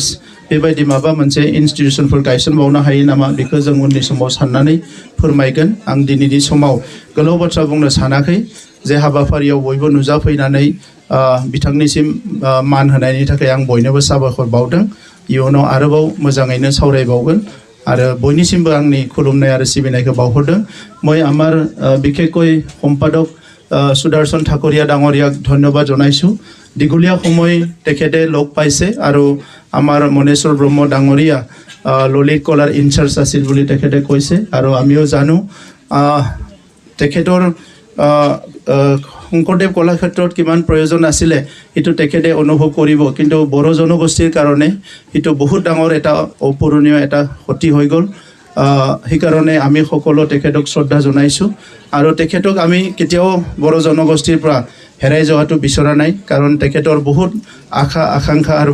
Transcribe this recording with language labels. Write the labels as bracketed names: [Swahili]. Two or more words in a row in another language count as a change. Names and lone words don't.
[Bodo] बेबायदि माबा मोनसे इन्स्टिटिउसनफोर गायसनबावनो हायो नामा बेखौ जों उननि समाव साननानै फोरमायगोन आं दिनैनि समाव गोलाव बाथ्रा बुंनो सानाखै जे हाबाफारियाव बयबो नुजाफैनानै बिथांनिसिम मान होनायनि थाखाय आं बयनोबो साबायखर बावदों इयुनाव आरोबाव मोजाङैनो सावरायबावगोन आरो बयनिसिमबो आंनि खुलुमनाय आरो सिबिनायखौ बावहरदों [Assamese] মই আমাৰ বিশেষকৈ সম্পাদক সুদৰ্শন ঠাকুৰীয়া ডাঙৰীয়াক ধন্যবাদ জনাইছোঁ দীঘলীয়া সময় তেখেতে লগ পাইছে আৰু আমাৰ মনেশ্বৰ ব্ৰহ্ম ডাঙৰীয়া ললিত কলাৰ ইনচাৰ্জ আছিল বুলি তেখেতে কৈছে আৰু আমিও জানো তেখেতৰ শংকৰদেৱ কলাক্ষেত্ৰত কিমান প্ৰয়োজন আছিলে সেইটো তেখেতে অনুভৱ কৰিব কিন্তু বড়ো জনগোষ্ঠীৰ কাৰণে সেইটো বহুত ডাঙৰ এটা অপূৰণীয় এটা ক্ষতি হৈ গ'ল সেইকাৰণে আমি সকলো তেখেতক শ্ৰদ্ধা জনাইছোঁ আৰু তেখেতক আমি কেতিয়াও বড়ো জনগোষ্ঠীৰ পৰা হেৰাই যোৱাটো বিচৰা নাই কাৰণ তেখেতৰ বহুত আশা আকাংক্ষা আৰু